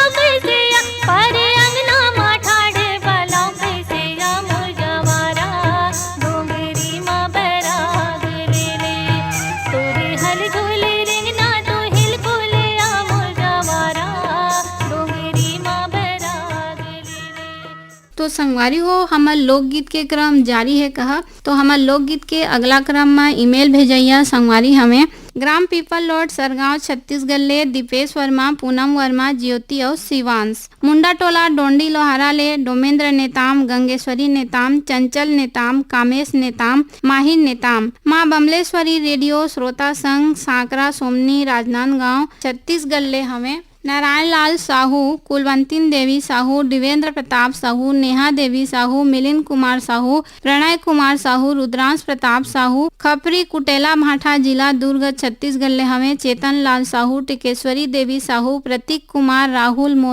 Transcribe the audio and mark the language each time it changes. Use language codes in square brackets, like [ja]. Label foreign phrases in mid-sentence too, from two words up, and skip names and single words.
[hne] कैसे आ पारे अंगना मा ठाड़े वाला कैसे आ मोर जवारा डोंगेरी माँ बैराग ले ले तोरे हल झूले रेंगना तो हिल फूले आ मोर जवारा डोंगेरी माँ बैराग ले ले। तो संगवारी हो हमार लोकगीत के क्रम जारी है कहा। तो हमार लोकगीत के अगला क्रम में ईमेल भेजैया संगवारी हमें ग्राम पीपल लॉट सरगांव छत्तीसगढ़ ले दीपेश वर्मा पूनम वर्मा ज्योति और शिवांश मुंडा टोला डोंडी लोहारा ले डोमेंद्र नेताम गंगेश्वरी नेताम चंचल नेताम कामेश नेताम माहिर नेताम माँ बमलेश्वरी रेडियो श्रोता संघ सांकरा सोमनी राजनांदगांव छत्तीसगढ़ ले हमें नारायण लाल साहू कुलवंतीन देवी साहू दिवेंद्र प्रताप साहू नेहा देवी साहू मिलिंद कुमार साहू प्रणय कुमार साहू रुद्रांश प्रताप साहू खपरी कुटेला भाठा जिला दुर्ग छत्तीसगढ़ ले हमें चेतन लाल साहू टिकेश्वरी देवी साहू प्रतीक कुमार राहुल